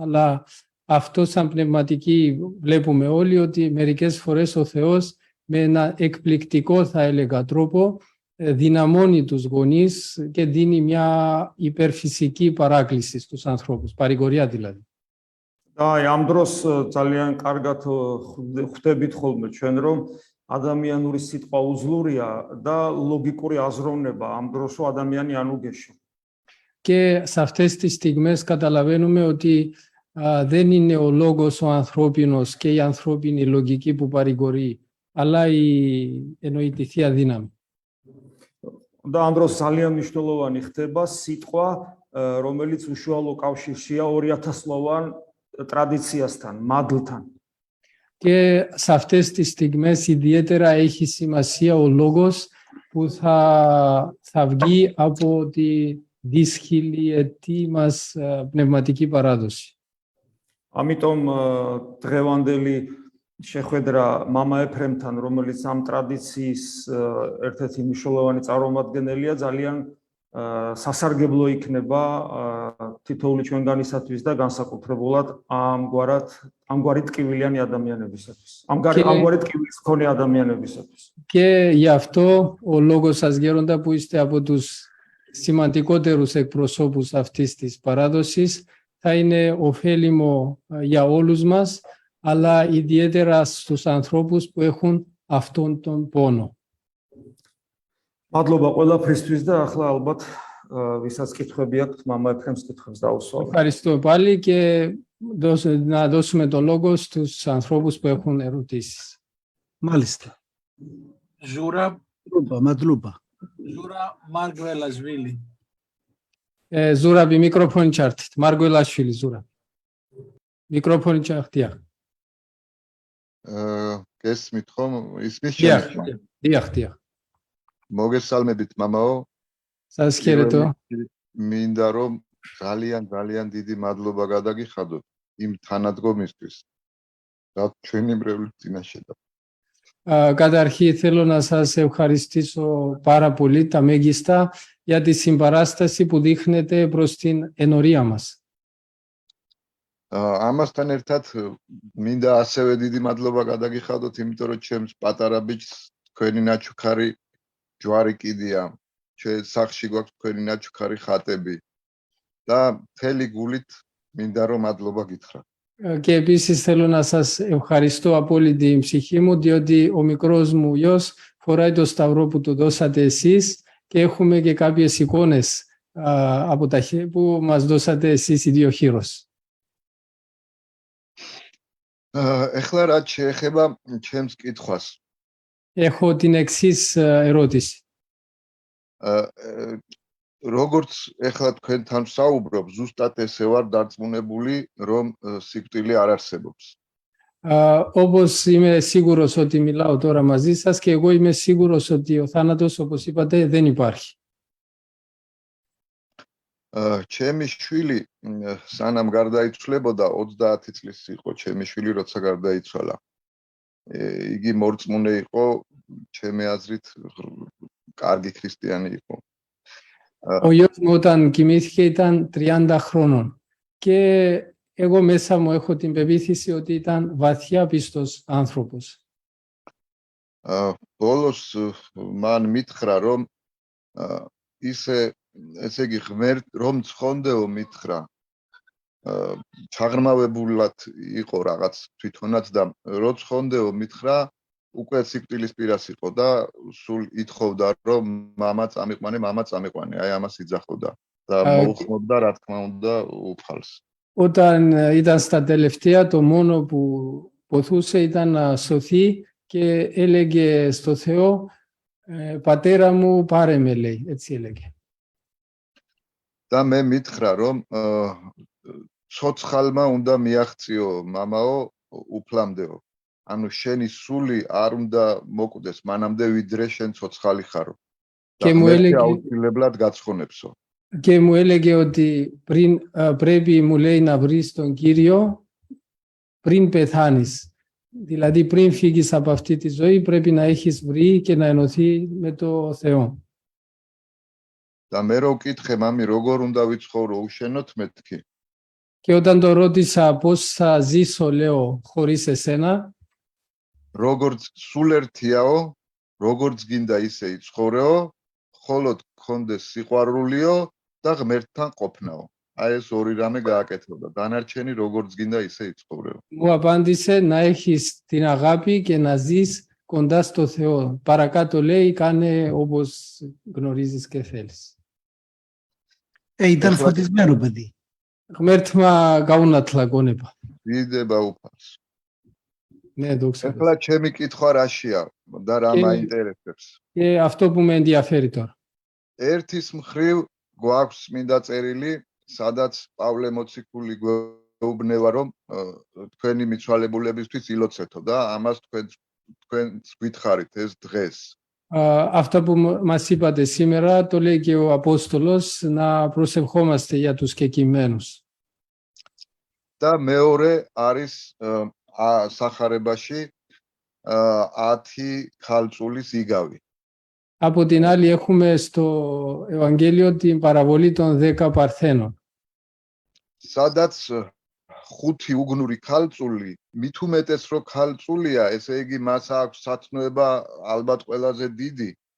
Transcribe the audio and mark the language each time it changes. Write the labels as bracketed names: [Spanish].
[Greek] Αλλά αυτό σαν πνευματικοί βλέπουμε όλοι ότι μερικές φορές ο Θεός με ένα εκπληκτικό θα έλεγα τρόπο δυναμώνει τους γονείς και δίνει μια υπερφυσική παράκληση στους ανθρώπους, παρηγοριά δηλαδή. [Georgian] და ამ დროს ძალიან კარგად ხვდებით ხოლმე ჩვენ რომ ადამიანური სიტყვა უძლურია და ლოგიკური აზროვნება ამ დროს რომ ადამიანი არ უგეშო. [Greek] Και σε αυτές τις στιγμές καταλαβαίνουμε ότι δεν είναι ο λόγος ο ανθρώπινος και η ανθρώπινη λογική που παρηγορεί, αλλά εννοεί τη Θεία Δύναμη. [Georgian] და ამ დროს ძალიან მნიშვნელოვანი ხდება სიტყვა, რომელიც უშუალო კავშირშია 2000-ლოვან ტრადიციასთან, მადლთან. [Greek] Και σε αυτές τις στιγμές ιδιαίτερα έχει σημασία ο λόγος που θα βγει από τη δυσχυλιετή μας πνευματική παράδοση. [Georgian] ამიტომ დღევანდელი შეხვედრა მამა ეფრემთან, რომელიც ამ ტრადიციის ერთ-ერთი მნიშვნელოვანი წარმომადგენელია, ძალიან სასარგებლო იქნება თითოეული ჩვენგანისათვის და განსაკუთრებულად ამგვარი ტკივილიანი ადამიანებისათვის. ამგვარი ტკივილის მქონე ადამიანებისათვის. [Greek] Και γι' αυτό ο λόγος σας γέροντα που είστε από τους σημαντικότερους εκπροσώπους αυτής της παράδοσης θα είναι ωφέλιμο για όλους μας, αλλά ιδιαίτερα στους ανθρώπους που έχουν αυτόν τον πόνο. [Georgian] მადლობა ყველაფრისთვის და ახლა ალბათ ვისაც კითხვები აქვთ, მამა ეფრემს კითხვებს დაუსვამთ. [Greek] Ευχαριστώ πάλι και να δώσουμε το λόγο στους ανθρώπους που έχουν ερωτήσεις. Μάλιστα. Ζούρα Μαντλούπα. Μάργκβελασβίλη. Ζούρα, μικρόφωνο ჩάρτით. Μάργκβελασβίλη, Ζούρα. Μικρόφωνο ჩάρτია. [Georgian] გესმით ხომ? ისმის ჩემი. დიახ. მოგესალმებით მამაო. [Greek] Σας χαιρετώ. [Georgian] მინდა რომ ძალიან დიდი მადლობა გადაგიხადოთ იმ თანადგომისთვის. რა ჩვენი მრევლის წინაშე და [Greek] Καταρχήν θέλω να σας ευχαριστήσω πάρα πολύ τα μέγιστα για τη συμπαράσταση που δείχνετε προς την ενορία μας. [Georgian] ამასთან ერთად მინდა ასევე დიდი მადლობა გადაგიხადოთ, იმიტომ რომ ჩემს პატარა ბიჭს თქვენი ნაჩუქარი ჯვარი კიდია. ჩვენ სახლში გვაქვს თქვენი ნაჩუქარი ხატები და მთელი გულით მინდა რომ მადლობა გითხრა. [Greek] Και επίσης θέλω να σας ευχαριστώ από όλη την ψυχή μου, διότι ο μικρός μου γιος φοράει το σταυρό που του δώσατε εσείς και έχουμε και κάποιες εικόνες από τα που μας δώσατε εσείς οι δύο χείρος. [Georgian] ეხლა რაც შეეხება ჩემს კითხვას. [Greek] Έχω την εξής ερώτηση. [Georgian] როგორც ეხლა თქვენთან ვსაუბრობ, ზუსტად ესე ვარ დარწმუნებული, რომ სიკვდილი არ არსებობს. [Greek] Όπως είμαι σίγουρος ότι μιλάω τώρα μαζί σας και εγώ είμαι σίγουρος ότι ο θάνατος, όπως είπατε, δεν υπάρχει. [Georgian] ჩემი შვილი სანამ გარდაიცვლებოდა 30 წლის იყო ჩემი შვილი როცა გარდაიცვალა. იგი მორწმუნე იყო, ჩემი აზრით კარგი ქრისტიანი იყო. [Greek] Ο γιος μου όταν κοιμήθηκε ήταν 30 χρόνων και εγώ μέσα μου έχω την πεποίθηση ότι ήταν βαθιά πιστός άνθρωπος. [Georgian] ბოლოს მან მითხრა რომ ისე ესე იგი ღმერთ რომ ცხონდეო მითხრა ჩაღრმავებულად იყო რაღაც თვითონაც და რო ცხონდეო მითხრა უკვე სიკვდილის პირას იყო და სულ ითხოვდა რომ მამა წამიყვანე აი ამას იძახოდა და მოუხმობდა რა თქმა უნდა უფალს. [Greek] Όταν ήταν στα τελευταία το μόνο που ποθούσε ήταν να σωθεί και έλεγε στο Θεό πατέρα μου πάρε με, λέει, έτσι έλεγε. [Georgian] და მე მითხრა რომ ცოცხალმა უნდა მიაღწიო მამაო უფლამდეო. ანუ შენი სული არ უნდა მოკვდეს მანამდე ვიდრე შენ ცოცხალი ხარო. [Greek] Και μου έλεγε [Georgian] აუცილებლად გაცხონებსო. [Greek] Και μου έλεγε ότι πρέπει, μου λέει, να βρεις τον Κύριο πριν πεθάνεις. Δηλαδή πριν φύγεις από αυτή τη ζωή πρέπει να έχεις βρει και να ενωθεί με το Θεό. [Georgian] და მე რო ვკითხე მამი როგორ უნდა ვიცხოვრო უშენოთ მეთქი. [Greek] Και όταν το ρώτησα πώς θα ζήσω, λέω, χωρίς εσένα, [Georgian] როგორც სულ ერთიაო, როგორც გინდა ისე იცხოვრეო, მხოლოდ გქონდეს სიყვარულიო და ღმერთთან ყოფნაო. აი ეს ორი რამე გააკეთებოდა. დანარჩენი როგორც გინდა ისე იცხოვრეო. [Greek] μου απάντησε να έχεις την αγάπη και να ζεις κοντά στο Θεό. Παρακάτω λέει κάνε όπως γνωρίζεις και θέλεις. Ήταν φωτισμένο παιδί. [Georgian] ღმერთმა გაუნათლა გონება. დიდება უფალს. [Greek] Ναι, δόξα τω Θεώ. [Georgian] ეხლა ჩემი კითხვა რაშია და რა მაინტერესებს. [Greek] Και αυτό που με ενδιαφέρει τώρα. [Georgian] ერთის მხრივ გვაქვს მინდა წერილი, სადაც პავლე მოციქული გვეუბნება რომ თქვენი მიცვალებულებისთვის ილოცეთო და ამას თქვენ გითხარით ეს დღეს. Автопомасипаде [Greek] σήμερα το λέει και ο Απόστολος να προσευχόμαστε για τους κεκοιμμένους. [Georgian] და მეორე არის სახარებაში 10 ქალწულის იგავი. [Greek] Από την άλλη έχουμε στο Ευαγγέλιο την παραβολή των 10 Παρθένων. [Georgian] სადაც 5 უგნური ქალწული, მით უმეტეს რო ქალწულია, ესე იგი მას აქვს სათნოება ალბათ ყველაზე დიდი.